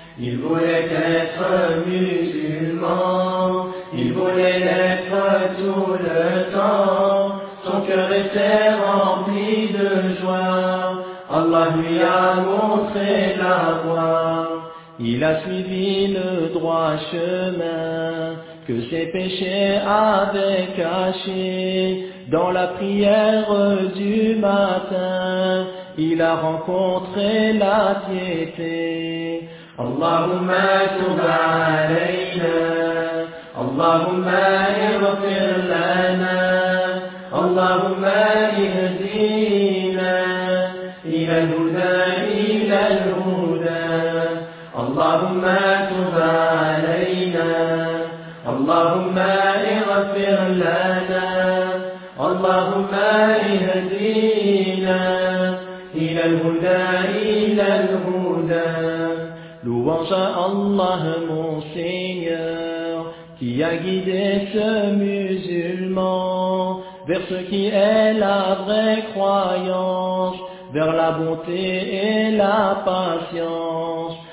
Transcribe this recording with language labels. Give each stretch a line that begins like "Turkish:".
French: Il voulait être musulman, il voulait l'être tout le temps, son cœur était rempli de joie, Allah lui a montré la voie. Il a suivi le droit chemin, que ses péchés avaient caché, dans la prière du matin, il a rencontré la piété.
Arabic: اللهم تب علينا، اللهم اغفر لنا، اللهم اهدينا إلى الهدى إلى الهدى. اللهم تب علينا، اللهم اغفر لنا، اللهم اهدينا إلى الهدى إلى الهدى.
French: Louange à Allah mon Seigneur, qui a guidé ce musulman vers ce qui est la vraie croyance, vers la bonté et la patience.